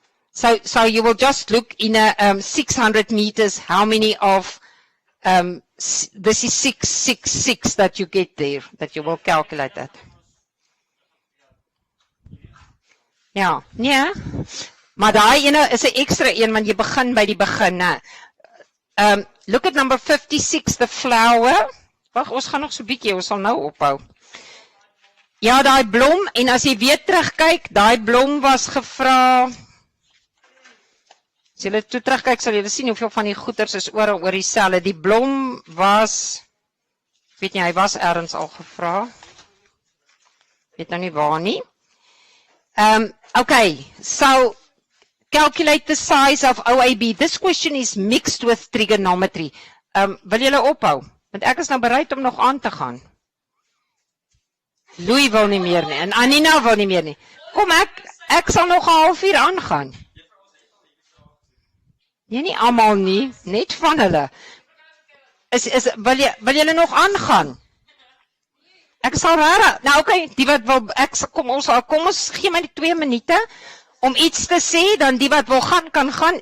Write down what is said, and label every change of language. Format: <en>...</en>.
<en>So you will just look in a 600 meters, how many of, this is 666 that you get there, that you will calculate that.</en> <af>Ja, nee, maar daai ene is 'n extra een, want jy begin by die begin, né?</af> <en>Look at number 56, the flower.</en> <af>Wag, ons gaan nog so bietjie, ons sal nou ophou. Ja, daai blom, en as jy weer terugkyk, daai blom was gevra. As jy toe terugkyk, sal jy sien hoeveel van die goeders is oor dieselfde. Die blom was, weet nie, hy was ergens al gevra. Weet nou nie waar nie.</af> <en>Okay, so calculate the size of OAB. This question is mixed with trigonometry.</en> <af>Wil julle ophou? Want ek is nou bereid om nog aan te gaan. Louis wil nie meer nie, en Anina wil nie meer nie. Kom, ek sal nog 'n halfuur aangaan. Nee, nie almal nie, net van hulle. Wil julle nog aangaan? Ek sal raar. Nou okay, die wat wil kom ons gee my die 2 minute om iets te sê, dan die wat wil gaan kan gaan.</af>